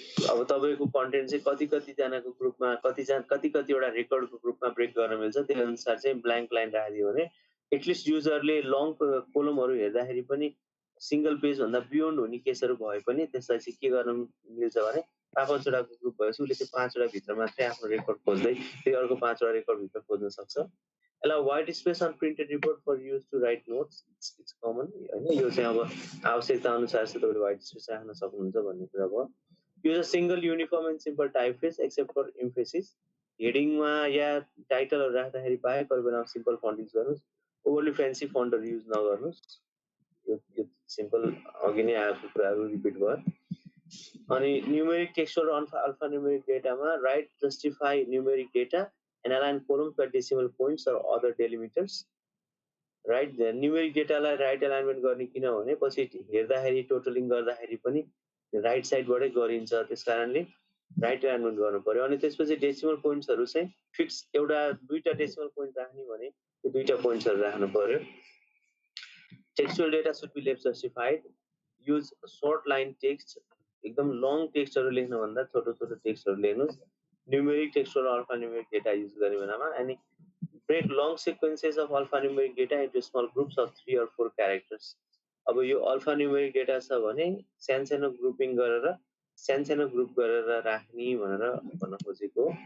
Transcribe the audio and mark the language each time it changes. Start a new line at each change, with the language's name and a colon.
Nepali: अब तपाईँको कन्टेन्ट चाहिँ कतिजनाको ग्रुपमा कतिवटा रेकर्डको ग्रुपमा ब्रेक गर्न मिल्छ, त्यही अनुसार चाहिँ ब्ल्याङ्क लाइन राखिदियो भने एटलिस्ट युजरले लङ कोलमहरू हेर्दाखेरि पनि सिङ्गल पेजभन्दा बियोन्ड हुने केसहरू भए पनि त्यसलाई चाहिँ के गर्न मिल्छ भने 5-5वटाको ग्रुप भएपछि उसले त्यो 5वटा भित्र मात्रै आफ्नो रेकर्ड खोज्दै फेरि अर्को 5वटा रेकर्ड भित्र खोज्न सक्छ. यसलाई
English: White space on printed report for use to write notes. It's common
Nepali: होइन. यो चाहिँ अब आवश्यकता अनुसार चाहिँ तपाईँले वाइट स्पेस राख्न सक्नुहुन्छ भन्ने कुरा भयो.
English: Use a single uniform and simple typeface except for emphasis.
Nepali: हेडिङमा या टाइटलहरू राख्दाखेरि बाहेक अरू बेलामा सिम्पल फन्ट युज गर्नुहोस्. ओभरली फ्यान्सी फन्टहरू युज नगर्नुहोस्. यो सिम्पल अघि नै आएको कुराहरू रिपिट भयो.
English: अनि numeric texture alphanumeric डेटामा right justify numeric data and align columns by decimal points or other delimiters.
Nepali: Right numeric डेटालाई right alignment गर्ने किनभने पछि हेर्दाखेरि टोटलिङ गर्दाखेरि पनि राइट साइडबाटै गरिन्छ, त्यस कारणले राइट एलाइनमेन्ट गर्नु पर्यो. अनि त्यसपछि डेसिमल पोइन्ट्सहरू चाहिँ फिक्स एउटा 2टा डेसिमल पोइन्ट राख्ने भने त्यो 2टा पोइन्ट्सहरू राख्नु पर्यो.
English: Textual data should be left justified. Use short line text.
Nepali: एकदम लङ टेक्स्टहरू लेख्नुभन्दा छोटो टेक्स्टहरू लेख्नुहोस्. न्युमेरिक टेक्स्ट र अल्फा न्युमेरिक डेटा युज गर्ने बेलामा.
English: अनि break long sequences of alphanumeric data into small groups of 3 or 4 characters.
Nepali: अब यो अल्फा न्युमेरिक डेटा छ भने सानो ग्रुपिङ गरेर सानो ग्रुप गरेर राख्ने भनेर भन्न खोजेको.